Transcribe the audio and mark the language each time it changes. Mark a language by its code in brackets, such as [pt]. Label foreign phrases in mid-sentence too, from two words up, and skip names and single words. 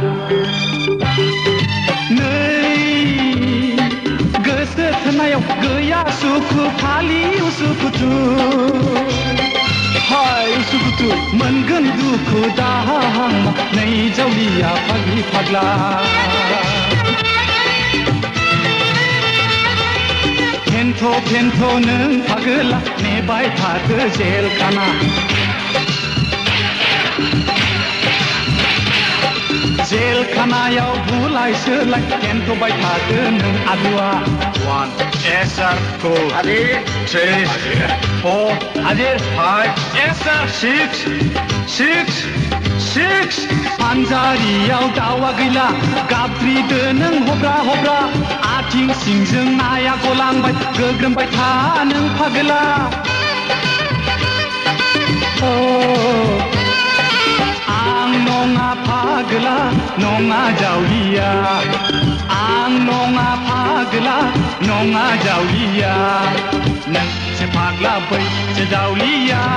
[brx] नै गोसो थोनायाव गैया सुखु खालि उसुखुथु हाय उसुखुथु मोनगोन दुखु दाहा नै जावलिया फाग्लि फाग्ला फेन्थ' नों फागोला नेबाय थादो जेल खाना जेल खानायाव बुलाय सोलाय फेन्थ'बाय थादो नों आलुआ [en] 1 yes sir 2 Adir 3 4 Adir 5 yes sir [brx] 6 पान्जारियाव दावा गैला गाबद्रिदो नों हब्रा हब्रा आथिं सिंजों नाया गलांबाय गोग्रोमबाय था नों फागोला आं नङा फागोला नङा जावलिया आं नङा फागोला नङा जावलिया नोंसो फाग्ला बैसो जावलिया